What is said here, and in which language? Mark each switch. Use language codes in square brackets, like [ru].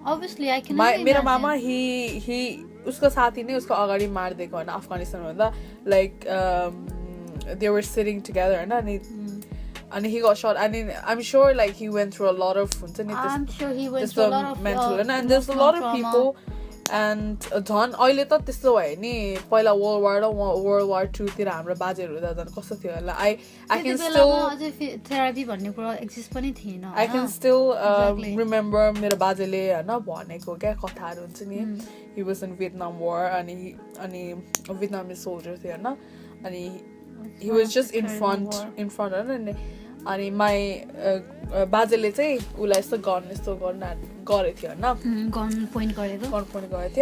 [en] Obviously I can imagine. [ne] मेरो मामा he उसको साथी नै उसको अगाडि मार्दिएको हैन अफगानिस्तान भन्दा, [en] like they were sitting together [ne] हैन, [en] and he got shot. I mean, I'm sure like he went through a lot of I'm sure he went through a lot of mental and there's a lot of trauma. people and [ne] झन् अहिले त त्यस्तो भयो नि. पहिला World War II तिर हाम्रो बाजेहरु त झन् कस्तो थियो होला. [en] I can still [ne] therapy भन्ने कुरा exist पनि थिएन. [en] I can still remember [ne] मेरो बाजेले हैन भनेको क्या कथाहरु हुन्छ नि. [en] He was in Vietnam War [ne] अनि Vietnamese soldier थियो हैन, अनि [en] he was just in front and [ne] अनि my बाजेले चाहिँ उलाई यस्तो गर्न गरेको थियो हैन, गन पोइन्ट गरेको